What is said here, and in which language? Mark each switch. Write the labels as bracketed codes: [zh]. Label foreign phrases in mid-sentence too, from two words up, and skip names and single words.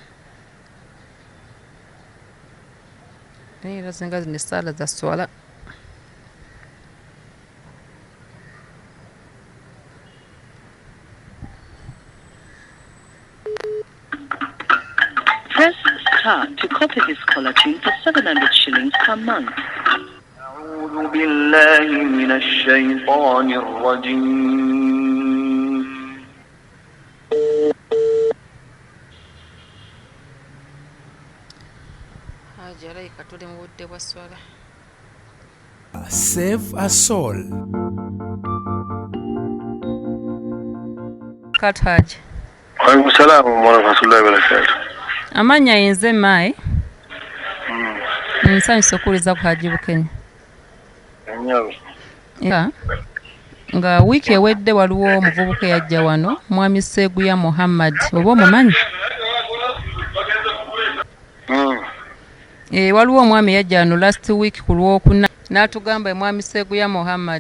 [lg] era zinga zino essaala za swala [en] Press star to copy this caller tune for 700 shillings per month. [ar] أعوذ بالله من الشيطان الرجيم [lg] Haji alayika tuli mu budde bwa swala [en] Save a soul. [lg] kat Haji [ar] وعليكم السلام ورحمة الله وبركاته. [lg] amanya yenze mai nsanyusa okuwuliza ku Haji Bukenya nga wiiki ewedde waliwo omuvubuka yajja wano mwami Seguya Muhammad oba omumanyi waliwo omwami yajja wano [en] last week [lg] ku Lwokuna n'atugamba mwami Seguya Muhammad